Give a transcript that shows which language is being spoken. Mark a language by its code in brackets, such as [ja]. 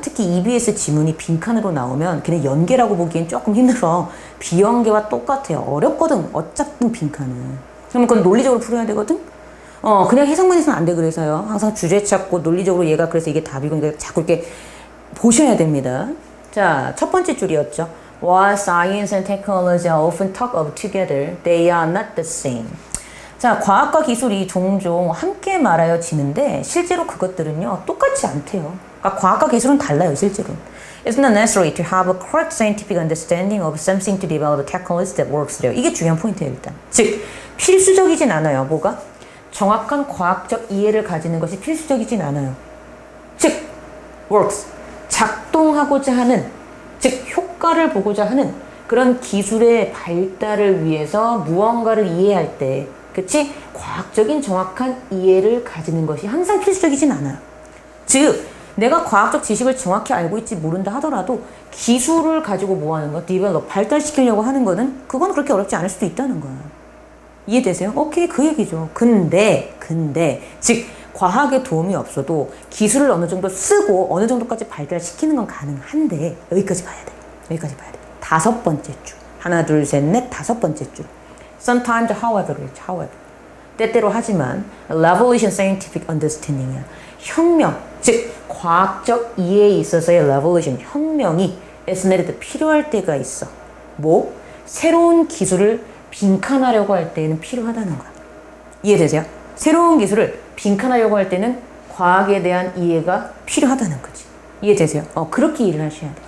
[ko] 특히 EBS 지문이 빈칸으로 나오면 걔네 연계라고 보기엔 조금 힘들어. 비연계와 똑같아요. 어렵거든. 어쨌든 빈칸은. 그러면 그건 논리적으로 풀어야 되거든? 그냥 해석만 해서는 안 돼. 그래서요. 항상 주제 찾고 논리적으로 얘가 그래서 이게 답이고, 그러니까 자꾸 이렇게 보셔야 됩니다. 자, 첫 번째 줄이었죠. [en] While science and technology are often talked of together, they are not the same. [ko] 자, 과학과 기술이 종종 함께 말하여지는데 실제로 그것들은요, 똑같지 않대요. 그러니까 과학과 기술은 달라요, 실제로. [en] It's not necessary to have a correct scientific understanding of something to develop a technology that works there. [ko] 이게 중요한 포인트예요, 일단. 즉, 필수적이진 않아요. 뭐가? 정확한 과학적 이해를 가지는 것이 필수적이진 않아요. 즉, works. 작동하고자 하는, 즉, 효과를 보고자 하는 그런 기술의 발달을 위해서 무언가를 이해할 때, 그치? 과학적인 정확한 이해를 가지는 것이 항상 필수적이진 않아요. 즉, 내가 과학적 지식을 정확히 알고 있지 모른다 하더라도 기술을 가지고 뭐 하는 거, develop, 발달시키려고 하는 거는 그건 그렇게 어렵지 않을 수도 있다는 거야. 이해되세요? 오케이, 그 얘기죠. 근데, 즉, 과학의 도움이 없어도 기술을 어느 정도 쓰고 어느 정도까지 발달시키는 건 가능한데, 여기까지 봐야 돼. 다섯 번째 줄. 하나, 둘, 셋, 넷, 다섯 번째 줄. [en] Sometimes, however, [ko] 때때로 하지만, [en] revolution scientific understanding이야. [ko] 혁명, 즉, 과학적 이해에 있어서의 revolution, 혁명이 [en] is needed, [ko] 필요할 때가 있어. 뭐? 새로운 기술을 빈칸하려고 할 때는 필요하다는 거야. 이해되세요? 새로운 기술을 빈칸하려고 할 때는 과학에 대한 이해가 필요하다는 거지. 이해되세요? 그렇게 일을 하셔야 돼.